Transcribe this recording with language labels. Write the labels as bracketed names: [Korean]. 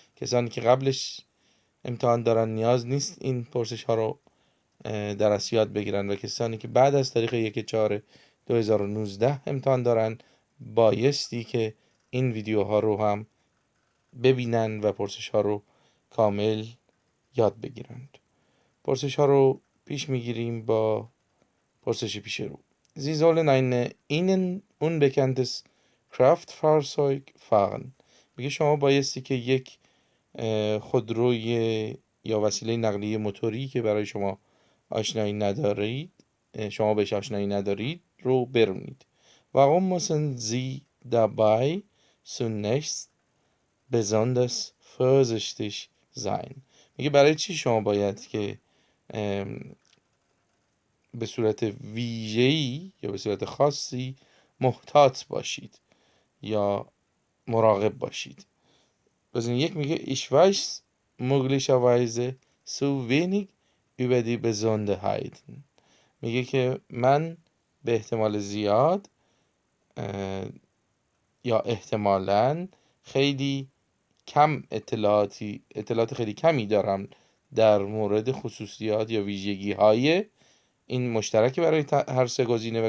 [Persian] کسانی که قبلش امتحان دارن نیاز نیست این پرسش ها رو در از یاد بگیرن و کسانی که بعد از تاریخ 1/4/2019 امتحان دارن بایستی که این ویدیوها رو هم ببینن و پرسش ها رو کامل یاد بگیرند. پرسش ها رو پیش میگیریم با پرسش پیش رو. [German] Sie sollen eine ihnen unbekanntes Kraftfahrzeug fahren. [Persian] میگه شما بایستی که یک خودروی یا وسیله نقلیه موتوری که برای شما آشنایی ندارید، شما بهش آشنایی ندارید رو برونید. [German] Warum müssen Sie dabei zunächst besonders vorsichtig sein. [Persian] میگه برای چی شما باید که به صورت ویژه‌ای یا به صورت خاصی محتاط باشید یا مراقب باشید. گزینه یک میگه [German] Ich weiß möglicherweise zu wenig über die Besonderheiten. [Persian] میگه که من به احتمال زیاد یا احتمالاً خیلی کم اطلاعات خیلی کمی دارم در مورد خصوصیات یا ویژگی های این مشترکی برای هر سه گزینه.